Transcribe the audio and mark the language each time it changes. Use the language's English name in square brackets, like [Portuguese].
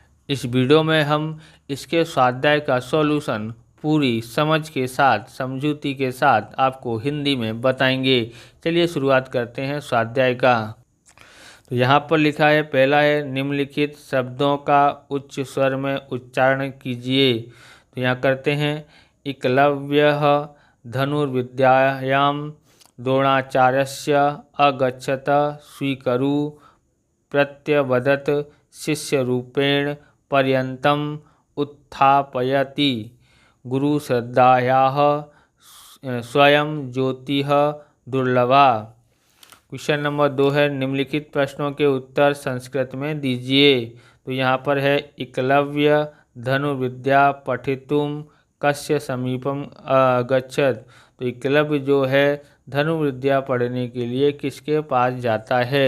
[Hindi] इस वीडियो में हम इसके स्वाध्याय का सॉल्यूशन पूरी समझ के साथ, समझूती के साथ आपको हिंदी में बताएंगे। चलिए शुरुआत करते हैं स्वाध्याय का। तो यहाँ पर लिखा है, पहला है निम्नलिखित शब्दों का उच्च स्वर में उच्चारण कीजिए। तो यहाँ करते हैं, [Sanskrit] एकलव्यः धनुर्विद्यायां द्रोणाचार्यस्य अगच्छत स्वीकरु प्रत्यवदत् शिष्यरूपेण पर्यन्तम् उत्थापयति गुरुश्रद्धायाः स्वयं ज्योतिः दुर्लभा। [Hindi] क्वेश्चन नंबर 2 है, निम्नलिखित प्रश्नों के उत्तर संस्कृत में दीजिए। तो यहाँ पर है, [Sanskrit] एकलव्य धनुर्विद्या पठितुम कस्य समीपम अगच्छत। [Hindi] तो एकलव्य जो है धनुर्विद्या पढ़ने के लिए किसके पास जाता है।